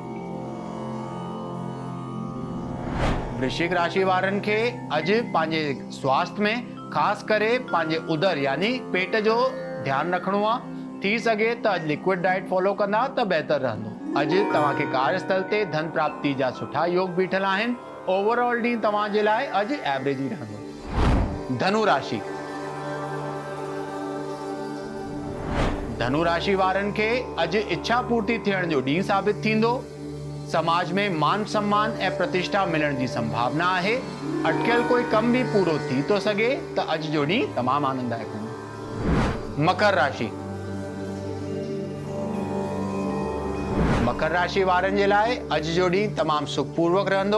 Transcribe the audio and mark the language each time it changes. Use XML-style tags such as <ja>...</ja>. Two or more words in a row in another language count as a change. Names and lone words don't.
<sd>वृश्चिक राशि वारनि खे अॼु पंहिंजे स्वास्थ्य में ख़ासि करे पंहिंजे उदर यानी पेट जो ध्यानु रखणो आहे। थी सघे त अॼु</sd> <en>liquid diet follow</en> <sd>कंदा त बहितर रहंदो। अॼु तव्हांखे कार्यस्थल ते धन प्राप्ति जा सुठा योग बीठल आहिनि। ओवरऑल ॾींहुं तव्हां जे लाइ अॼु एवरेज ई रहंदो। धनु राशि। धनु राशि वारनि खे अॼु इच्छा पूर्ति थियण जो ॾींहुं साबित थींदो। समाज में मान सम्मान ऐं प्रतिष्ठा मिलण जी संभावना आहे। अटकियल कोई कम बि पूरो थी थो सघे त अॼु जो ॾींहुं तमामु आनंददायक हूंदो। मकर राशि। मकर राशि वारनि जे लाइ अॼु जो ॾींहुं तमामु सुखपूर्वक रहंदो।</sd>